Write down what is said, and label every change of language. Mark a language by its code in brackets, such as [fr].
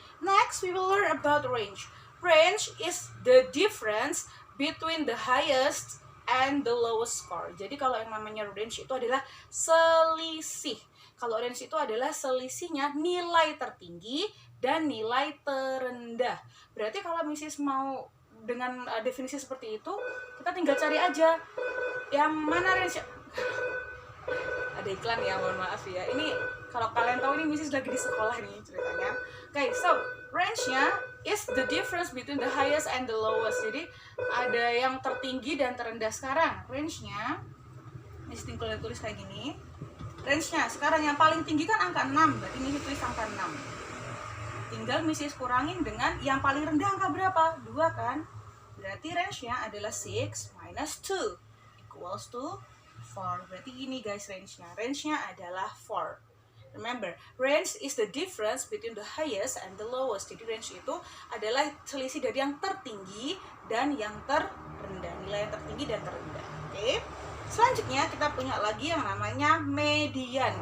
[en] Next, we will learn about range. Range is the difference between the highest and the lowest score. [id] Jadi kalau yang namanya range itu adalah selisih. Kalau range itu adalah selisihnya nilai tertinggi dan nilai terendah. Berarti kalau Mrs. mau dengan definisi seperti itu, kita tinggal cari aja yang mana range. Ada iklan ya, mohon maaf ya. Ini kalau kalian tahu ini Mrs. lagi di sekolah nih ceritanya. [en] Okay, so range-nya is the difference between the highest and the lowest. [id] Jadi ada yang tertinggi dan terendah. Sekarang range-nya Mrs. tinggal tulis kayak gini. Range-nya sekarang yang paling tinggi kan angka 6. Berarti Mrs. tulis angka 6. Tinggal Mrs. kurangin dengan yang paling rendah angka berapa? 2 kan? Berarti range-nya adalah 6 minus 2 [en] equals to [id] 4. Berarti ini guys range-nya. Range-nya adalah 4. [en] Remember, range is the difference between the highest and the lowest. [id] Jadi range itu adalah selisih dari yang tertinggi dan yang terendah. Nilai yang tertinggi dan terendah. Oke. Selanjutnya kita punya lagi yang namanya median.